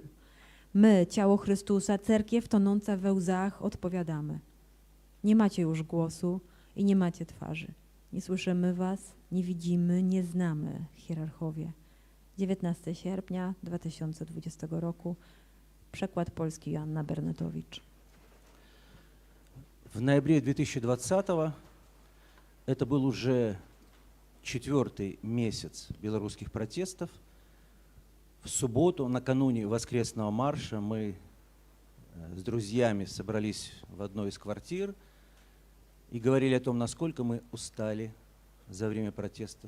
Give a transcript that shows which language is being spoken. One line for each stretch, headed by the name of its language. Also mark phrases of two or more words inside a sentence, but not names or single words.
Polish: My, ciało Chrystusa, cerkiew tonąca we łzach, odpowiadamy: nie macie już głosu i nie macie twarzy. Nie słyszymy was, nie widzimy, nie znamy, hierarchowie. 19 sierpnia 2020 roku. Przekład polski Joanna Bernatowicz.
Russian: В ноябре 2020-го, это был уже 4-й месяц белорусских протестов, в субботу, накануне воскресного марша, мы с друзьями собрались в одной из квартир и говорили о том, насколько мы устали за время протестов.